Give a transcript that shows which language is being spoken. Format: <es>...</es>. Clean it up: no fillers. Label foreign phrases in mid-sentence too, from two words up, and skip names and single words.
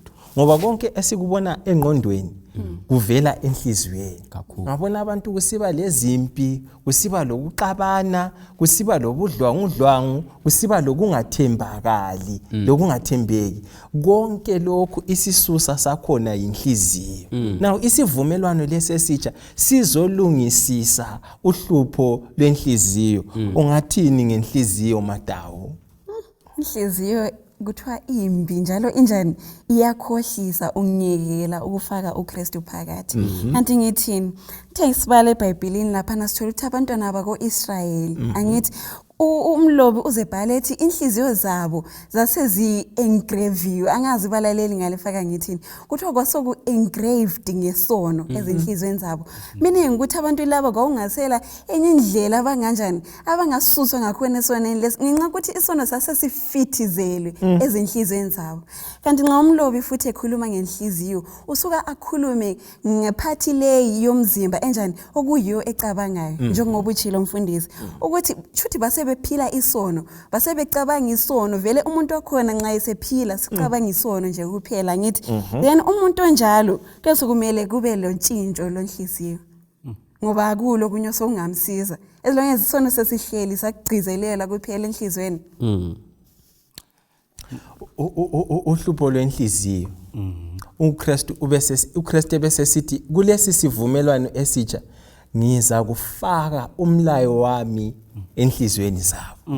<nd>Ngoba konke esikubona engqondweni kuvela enhliziyweni. Ngabona abantu kusiba lezimpi, kusiba lokuxabana, kusiba lobudlwangudlwangu, kusiba lokungathembakali, lokungathembeki. Konke lokhu isisusa sakhona yinhliziyo. Now isivumelwano lesesitsha sizolungisisa uhlupho lwenhliziyo. Ungathini ngenhliziyo Madawu? Inhliziyo kuthiwa imbi njalo injani iyakhohlisa ungiyekela ukufaka uKristu phakathi. Kanti ngithini? Sibale eBhayibhelini lapha nasithola ukuthi abantwana bako-Israyeli angithi umlobi uzebhala ethi inhliziyo zabo zasezi-engraviwe, angazi balaleli ngalifaka ngithini, kuthiwa kwasoku-engraved ngesono ezinhliziyweni zabo. Meaning ukuthi abantu laba kwawungasela enye indlela abanganjani abangasuswa ngakhona esoneni lesi ngenxa ukuthi isono sasesifithizelwe ezinhliziyweni zabo. Kanti nxa umlobi futhi ekhuluma ngenhliziyo usuka akhulume ngephathi leyi yomzimba enjani okuyiyo ecabangayo njengoba utshilo mfundisi ukuthi shuthi bephila isono, basebecabanga isono, vele umuntu okhona nxa esephila sicabanga isono nje kuphela ngithi. Then umuntu onjalo kese kumele kube lontshintsho lonhliziyo. Ngoba akulo kunyo sokungamsiza.</nd> <en>As long as</en> <nd>isono sesihleli sakugcizelela kuphela enhlizweni. Uhlupho lwenhliziyo. uKristu bese sithi kulesi sivumelwano esitsha ngiza kufaka umlayo wami enhlizweni zabo.</nd>